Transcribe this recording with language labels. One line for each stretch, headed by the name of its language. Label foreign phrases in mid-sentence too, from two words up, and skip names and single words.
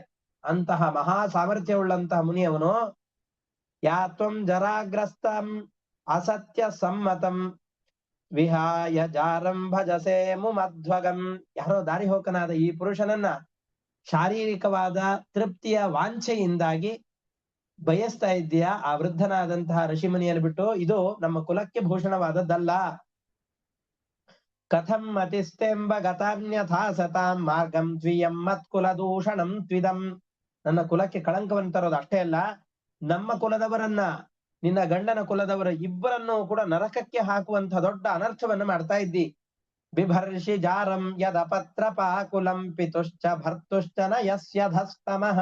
Kannada: ಅಂತಹ ಮಹಾ ಸಾಮರ್ಥ್ಯವುಳ್ಳಂತಹ ಮುನಿಯವನು
Sanskrit: ಯಾ ತ್ವಂ ಜರಾಗ್ರಸ್ತಂ ಅಸತ್ಯ ಸಮ್ಮತಂ ವಿಹಾಯ ಜಾರಂ ಭಜಸೆ ಮುಮಧ್ವಗಂ.
Kannada: ಯಾರೋ ದಾರಿ ಹೋಕನಾದ ಈ ಪುರುಷನನ್ನ ಶಾರೀರಿಕವಾದ ತೃಪ್ತಿಯ ವಾಂಛೆಯಿಂದಾಗಿ ಬಯಸ್ತಾ ಇದ್ದೀಯಾ? ಆ ವೃದ್ಧನಾದಂತಹ ಋಷಿಮುನಿಯನ್ನು ಬಿಟ್ಟು. ಇದು ನಮ್ಮ ಕುಲಕ್ಕೆ ಭೂಷಣವಾದದ್ದಲ್ಲ.
Sanskrit: ಕಥಂ ಮತಿಸ್ತೆಂಬ ಗತಾನ್ಯಥಾ ಸತಾಂ ಮಾರ್ಗಂ ದ್ವಿಯಂ ಮತ್ಕುಲ ದೂಷಣಂ ತ್ವಿದಂ.
Kannada: ನನ್ನ ಕುಲಕ್ಕೆ ಕಳಂಕವನ್ನು ತರೋದು ಅಷ್ಟೇ ಅಲ್ಲ, ನಮ್ಮ ಕುಲದವರನ್ನ, ನಿನ್ನ ಗಂಡನ ಕುಲದವರ ಇಬ್ಬರನ್ನು ಕೂಡ ನರಕಕ್ಕೆ ಹಾಕುವಂತಹ ದೊಡ್ಡ ಅನರ್ಥವನ್ನು ಮಾಡ್ತಾ ಇದ್ದಿ.
Sanskrit: ಬಿಭರ್ಷಿ ಜಾರಂ ಯದ ಪತ್ರ ಪಾಕುಲಂ ಪಿತುಶ್ಚ ಭರ್ತುಶ್ಚ ನ ಯಸ್ಯ ಧಸ್ತಮಃ.